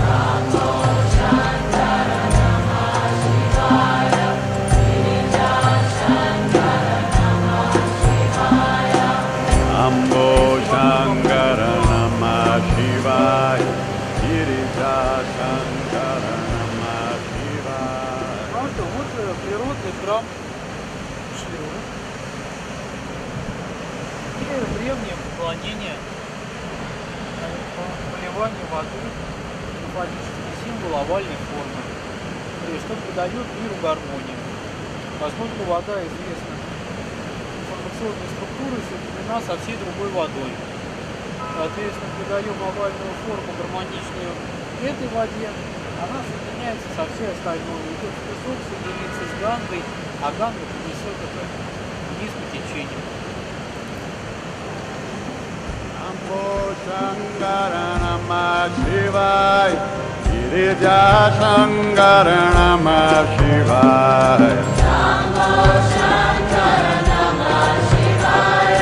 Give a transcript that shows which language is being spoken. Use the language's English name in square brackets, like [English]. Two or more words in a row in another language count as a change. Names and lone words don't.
[Sanskrit] शम्भो शङ्कर नमः शिवाय. गिरिजा शङ्कर नमः शिवाय. [Russian] Вот природный храм Шивы. И древнее поклонение, поливание воды, символический символ овальной формы, что придает миру гармонию. Поскольку вода известна информационной структурой, соединена со всей другой водой. Соответственно, придаем овальную форму гармоничную этой воде, она соединяется со всей остальной. Идет в песок, соединится с Гангой, а Ганга принесет это вниз по течению. [Sanskrit] शम्भो शङ्कर नमः शिवाय. गिरिजा शङ्कर नमः शिवाय. शम्भो शङ्कर नमः शिवाय.